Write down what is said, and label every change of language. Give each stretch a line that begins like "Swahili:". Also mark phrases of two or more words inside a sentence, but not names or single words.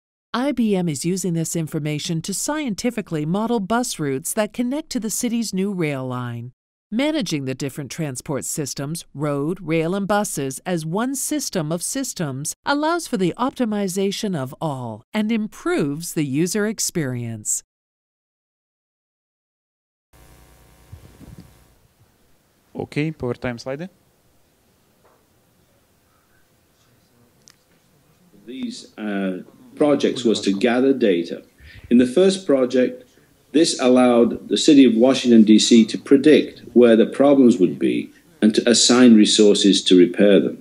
English: IBM is using this information to scientifically model bus routes that connect to the city's new rail line. Managing the different transport systems, road, rail, and buses as one system of systems allows for the optimization of all and improves the user experience.
Ukrainian: Окей, повертаємо слайди.
English: These projects was to gather data. In the first project, this allowed the city of Washington, D.C. to predict where the problems would be and to assign resources to repair them.